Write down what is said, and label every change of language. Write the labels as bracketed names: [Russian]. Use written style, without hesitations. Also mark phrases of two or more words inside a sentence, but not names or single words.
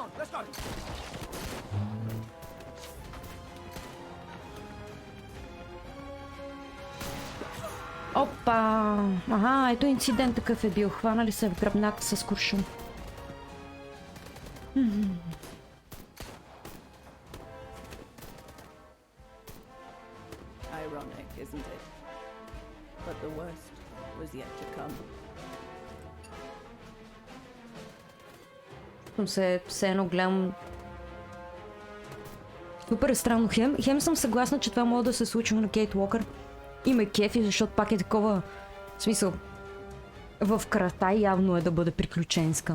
[Bulgarian] Опа! Ага, ето инцидент такъв е бил. Хванали се в гръбнака с куршум. [English] Ironic, isn't it? But the worst was yet to come. [Bulgarian] Все едно гледам. Супер е странно. Хем съм съгласна, че това може да се случи на Кейт Уокър. И ме кефи, защото пак е такова... В смисъл... В крата явно е да бъде приключенска.